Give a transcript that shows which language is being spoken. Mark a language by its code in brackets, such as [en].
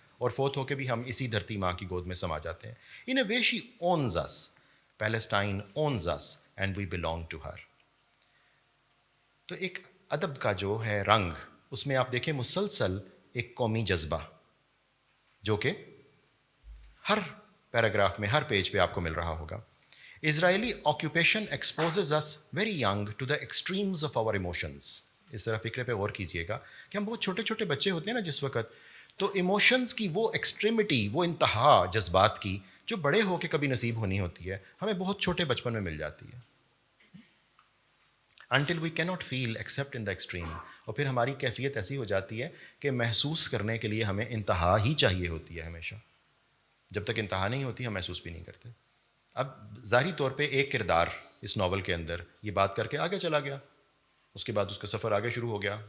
[ur] اور فوت ہو کے بھی ہم اسی دھرتی ماں کی گود میں سما جاتے ہیں. [en] In a way she owns us, Palestine owns us and we belong to her. [ur] تو ایک ادب کا جو ہے رنگ، اس میں آپ دیکھیں مسلسل ایک قومی جذبہ جو کہ ہر پیراگراف میں، ہر پیج پہ آپ کو مل رہا ہوگا. [en] Israeli occupation exposes us very young to the extremes of our emotions. [ur] اس طرح فکرے پہ غور کیجئے گا کہ ہم بہت چھوٹے چھوٹے بچے ہوتے ہیں نا جس وقت، تو ایموشنز کی وہ ایکسٹریمٹی، وہ انتہا جذبات کی، جو بڑے ہو کے کبھی نصیب ہونی ہوتی ہے، ہمیں بہت چھوٹے بچپن میں مل جاتی ہے. [en] until we cannot feel except in the extreme. [ur] اور پھر ہماری کیفیت ایسی ہو جاتی ہے کہ محسوس کرنے کے لیے ہمیں انتہا ہی چاہیے ہوتی ہے ہمیشہ. جب تک انتہا نہیں ہوتی ہم محسوس بھی نہیں کرتے. اب ظاہری طور پہ ایک کردار اس ناول کے اندر یہ بات کر کے آگے چلا گیا، اس کے بعد اس کا سفر آگے شروع ہو گیا.